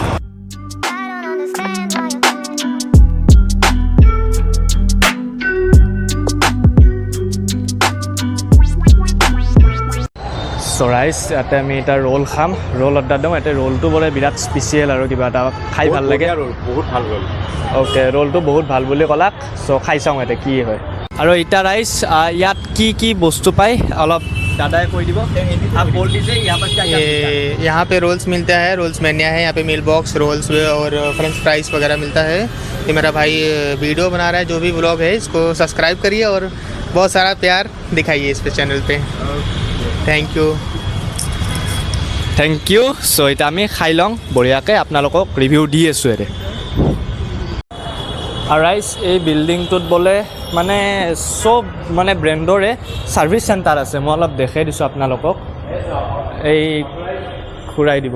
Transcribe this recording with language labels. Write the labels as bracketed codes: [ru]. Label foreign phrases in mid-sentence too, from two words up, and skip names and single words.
[as] চ' ৰাইজ ইয়াতে আমি এটা ৰোল খাম ৰোল অৰ্ডাৰ দিওঁ ইয়াতে ৰোলটো বোলে বিৰাট স্পেচিয়েল আৰু কিবা এটা খাই ভাল লাগে বহুত ভাল ৰোল অ'কে ৰোলটো বহুত ভাল বুলি ক'লাক চ' খাই চাওঁ ইয়াতে কি হয় আৰু এতিয়া ৰাইজ ইয়াত কি বস্তু পায় অলপ দাদাই কৈ দিব [hi] आप बोल दीजिए यहाँ पर क्या क्या मिलता है? यहाँ पे रोल्स मिलता है, रोल्स मैनिया है, यहाँ पे [en] meal box rolls [hi] और [en] French fries [hi] वगैरह मिलता है। ये मेरा भाई वीडियो बना रहा है, जो भी व्लॉग है इसको सब्सक्राइब करिए और बहुत सारा प्यार दिखाइए इस पे चैनल पे। [en] Thank you. Thank you. [as] চ' এতিয়া আমি খাই লওঁ বঢ়িয়াকৈ, আপোনালোকক ৰিভিউ দি আছোঁ ইয়াতে। আৰাইজ এই বিল্ডিংটোত বোলে মানে চব মানে ব্ৰেণ্ডৰে [en] service center [as] আছে। মই অলপ দেখাই দিছোঁ আপোনালোকক, এই ঘূৰাই দিব।